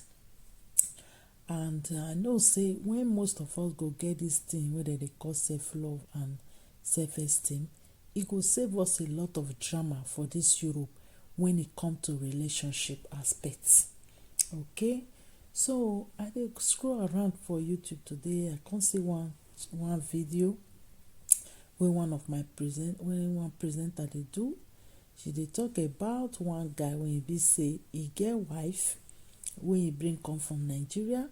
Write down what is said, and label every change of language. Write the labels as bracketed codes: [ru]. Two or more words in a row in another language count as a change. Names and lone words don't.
[pcm] And I know say when most of us go get this thing whether they call self-love and self-esteem, it go save us a lot of drama for this Europe when it come to relationship aspects. Okay, so I dey scroll around for YouTube today. I come see one video wey one presenter dey do. She dey talk about one guy wey e be say e get wife wey e bring come from Nigeria.